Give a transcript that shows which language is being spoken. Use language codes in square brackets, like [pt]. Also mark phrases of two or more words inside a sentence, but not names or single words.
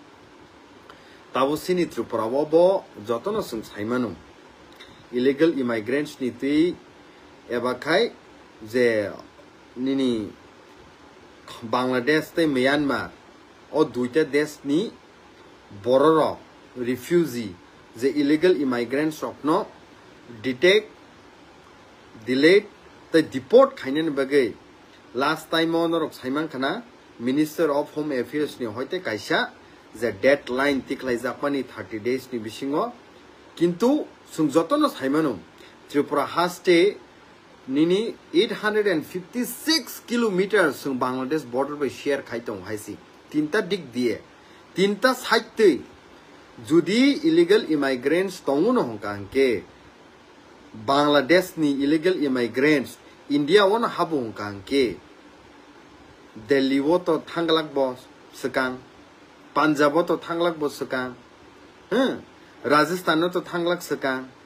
[trp] tabo sini Tripura bo jotono sung saimanu [en] illegal immigrants [trp] ni tui eba khai je nini Bangladesh te Myanmar o [bn] duita desh [trp] ni bororo refugee je [en] illegal immigrants [trp] rokno [en] detect delayed the deport [trp] khainen bagai [en] last time [trp] on rok saimang khana [en] minister of home affairs [trp] ni hoite kaisa [en] the deadline [trp] tiklai japani [en] 30 days [trp] ni bisingo kintu sungjotono saimanu Tripura haste nini [en] 856 kilometers [trp] sung Bangladesh border by share khaitong haisi tinta dik die tinta side judi [en] illegal immigrants [trp] tonguno hongkangke Bangladesh ni [en] illegal immigrants [trp] India wona habu hongkangke Delhi wo to thanglak bo sekang Punjab to thanglak bo sekang Rajasthan to thanglak sekang